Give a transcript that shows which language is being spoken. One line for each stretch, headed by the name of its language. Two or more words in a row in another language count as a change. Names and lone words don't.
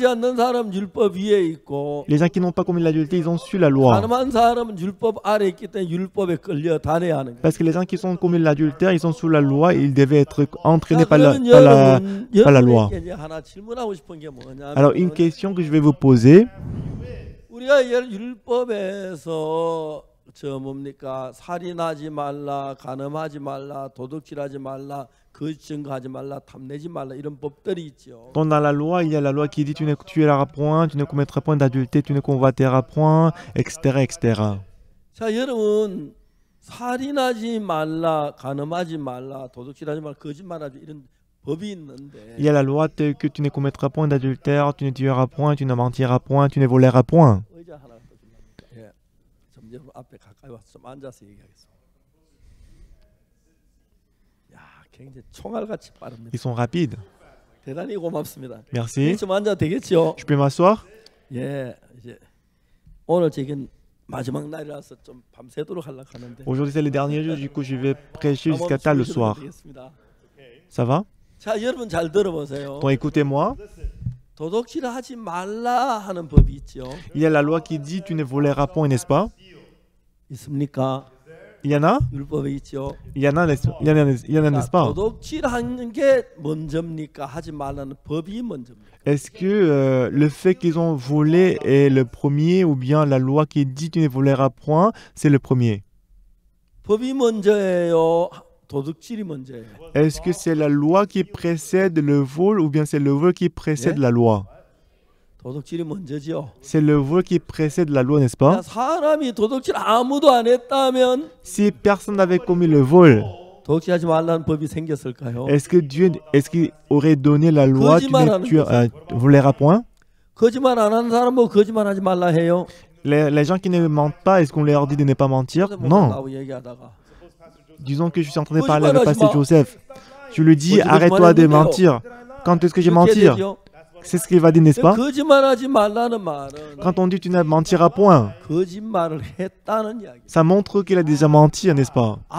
French: Les gens qui n'ont pas commis l'adultère, ils ont su la loi. Parce que les gens qui ont commis l'adultère, ils sont sous la loi et ils devaient être entraînés par la loi. Alors, une question que je vais vous poser.
Korean: 저 뭡니까? 살인하지 말라, 간음하지 말라, 도둑질하지 말라, 거짓 증거하지 말라, 탐내지 말라 이런 법들이 있죠.
French: Dans la loi, il y a la loi qui dit tu ne tueras point, tu ne commettras point d'adultère, tu ne convoiteras point, etc., etc.
Korean: 자, 여러분 살인하지 말라, 간음하지 말라, 도둑질하지 말라, 거짓말하지 이런 법이 있는데.
French: Il y a la loi telle que tu ne commettras point d'adultère, tu ne tueras point, tu ne mentiras point, tu ne voleras point.
Korean: 여러분 앞에 가까이 와서 좀 앉아서 얘기하겠습니다. 야, 굉장히 총알같이 빠릅니다.
French: Ils sont rapides.
Korean: 대단히 고맙습니다.
French: Merci.
Korean: 좀 앉아 되겠죠?
French: Je peux m'asseoir?
Korean: 예, 이제 오늘 지금 마지막 날이라서 좀 밤새도록 하려고 하는데.
French: Aujourd'hui c'est le dernier jour, du coup je vais prêcher jusqu'à tard le soir. Ça va?
Korean: 자, 여러분 잘 들어보세요.
French: Donc écoutez-moi.
Korean: 도둑질하지 말라 하는 법이 있죠.
French: Il y a la loi qui dit tu ne voleras point, n'est-ce pas?
Korean: 있습니까?
French: Il y en a?
Korean: 율법에 있죠.
French: Il y en a, n'est-ce pas?
Korean: 도둑질하는 게 먼저입니까? 하지 말라는 법이 먼저입니까?
French: Est-ce que le fait qu'ils ont volé est le premier ou bien la loi qui dit tu ne voleras point, c'est le premier?
Korean: 법이 먼저예요. 도둑질이 먼저예요.
French: Est-ce que c'est la loi qui précède le vol ou bien c'est le vol qui précède la loi?
Korean: 도둑질이 먼저죠.
French: C'est le vol qui précède la loi, n'est-ce pas?
Korean: 사람이 도둑질 아무도 안 했다면
French: si personne n'avait commis le vol,
Korean: 도둑질하지 말라는 법이 생겼을까요?
French: Est-ce qu'il aurait donné la loi tu ne voleras point?
Korean: 거짓말 안 하는 사람 뭐 거짓말하지 말라 해요?
French: Les gens qui ne mentent pas, est-ce qu'on leur dit de ne pas mentir? Non. Disons que je suis en train de parler avec Pasteur Joseph. Je lui dis, arrête-toi de mentir. Quand est-ce que j'ai menti? C'est ce qu'il va dire, n'est-ce pas? Quand on dit tu ne mentiras point, ça montre qu'il a déjà menti, n'est-ce pas?